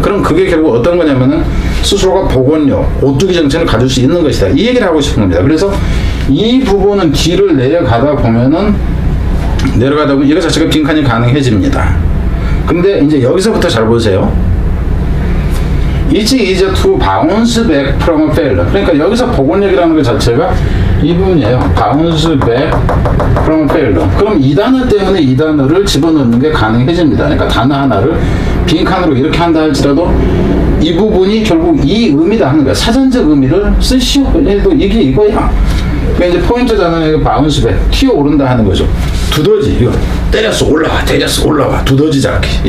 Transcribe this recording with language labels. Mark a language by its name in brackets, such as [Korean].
[Korean] 그럼 그게 결국 어떤 거냐면은 스스로가 복원력, 오뚜기 정신을 가질 수 있는 것이다. 이 얘기를 하고 싶은 겁니다. 그래서 이 부분은 뒤를 내려가다 보면 이거 자체가 빈칸이 가능해집니다. 근데 이제 여기서부터 잘 보세요. [English] It's easier to bounce back from a failure. [Korean] 그러니까 여기서 복원력이라는 것 자체가 이 부분이에요. [English] bounce back from a failure. [Korean] 그럼 이 단어 때문에 이 단어를 집어넣는 게 가능해집니다. 그러니까 단어 하나를 빈칸으로 이렇게 한다 할지라도 이 부분이 결국 이 의미다 하는 거야. 사전적 의미를 쓰시오. 이게 이거야. 그러니까 이제 포인트 단어는 bounce back, 튀어오른다 하는 거죠. 두더지, 이거 때렸어 올라와, 두더지 잡기.